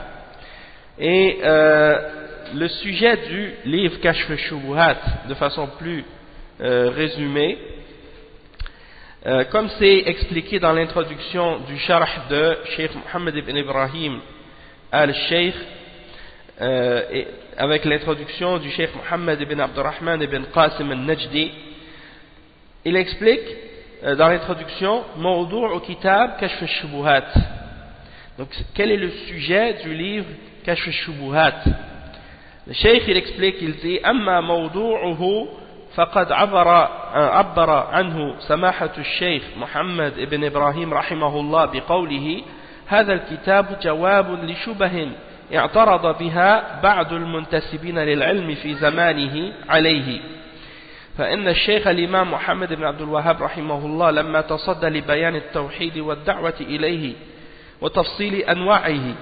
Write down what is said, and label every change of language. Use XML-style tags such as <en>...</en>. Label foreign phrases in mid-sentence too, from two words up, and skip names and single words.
<fr>Et le sujet du livre Kashf al-Shubuhat, de façon plus résumée, comme c'est expliqué dans l'introduction du sharh de Cheikh Mohammed ibn Ibrahim al-Sheikh, avec l'introduction du Cheikh Mohammed ibn Abdurrahman ibn Qasim al-Najdi, il explique dans l'introduction</fr> <ar>موضوع كتاب كشف الشبهات.</ar> <fr>Donc quel est le sujet du livre Kashf al-Shubuhat? Le Cheikh il explique, il dit</fr> <ar>أما موضوعه فقد عبر عنه سماحة الشيخ محمد بن إبراهيم رحمه الله بقوله هذا الكتاب جواب لشبه اعترض بها بعض المنتسبين للعلم في زمانه عليه. فإن الشيخ الإمام محمد بن عبد الوهاب رحمه الله لما تصدى لبيان التوحيد والدعوة إليه وتفصيل أنواعه</ar>